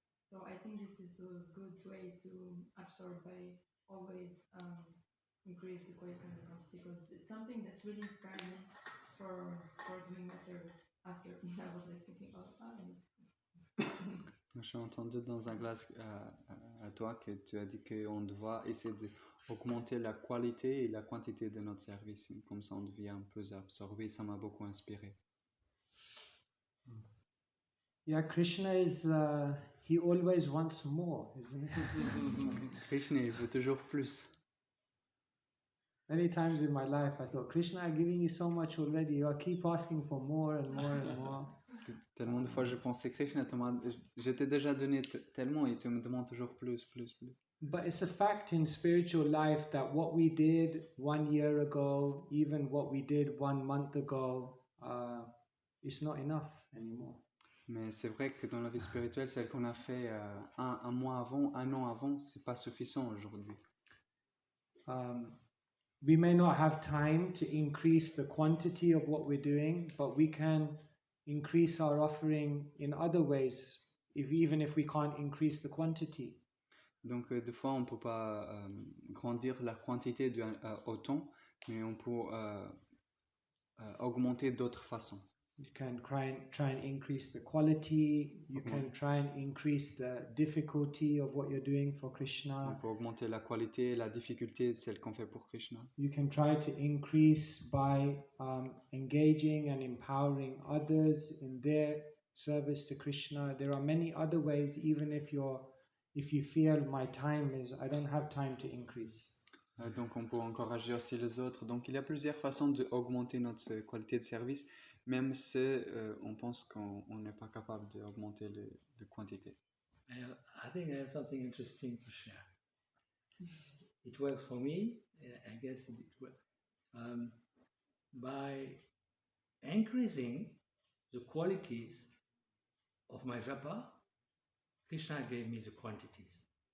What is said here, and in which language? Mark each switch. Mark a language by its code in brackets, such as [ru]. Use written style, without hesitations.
[en] So I think this is a good way to absorb by always increase the quality and the quantity, because it's something that really inspired me for doing my service after. I was like thinking, [fr] J'ai entendu dans un classe à toi que tu as dit qu'on doit essayer d'augmenter la qualité et la quantité de notre service. Comme ça, on devient un peu absorbé. Ça m'a beaucoup inspiré. [en] Yeah, Krishna is, he always wants more, isn't it? [fr] Krishna, il veut toujours plus. [en] Many times in my life, I thought, Krishna, I'm giving you so much already. You keep asking for more and more and more. [fr] Tellement de fois, je pensais, Krishna, je t'ai déjà donné tellement et tu me demandes toujours plus. [en] But it's a fact in spiritual life that what we did 1 year ago, even what we did 1 month ago, is not enough anymore. [fr] Mais c'est vrai que dans la vie spirituelle, celle qu'on a fait un mois avant, 1 an avant, c'est pas suffisant aujourd'hui. [en] We may not have time to increase the quantity of what we're doing, but we can increase our offering in other ways, even if we can't increase the quantity. [fr] Donc, des fois, on ne peut pas grandir la quantité autant, mais on peut augmenter d'autres façons. [en] You can try and increase the quality. You can try and increase the difficulty of what you're doing for Krishna. [fr] On peut augmenter la qualité, la difficulté de celle qu'on fait pour Krishna. [en] You can try to increase by engaging and empowering others in their service to Krishna. There are many other ways, even if you feel I don't have time to increase. [fr] Donc on peut encourager aussi les autres. Donc il y a plusieurs façons d'augmenter notre qualité de service, même si on pense qu'on n'est pas capable d'augmenter la quantité. [en] I think I have something interesting to share. It works for me. I guess it works. By increasing the qualities of my japa, Krishna gave me the quantities.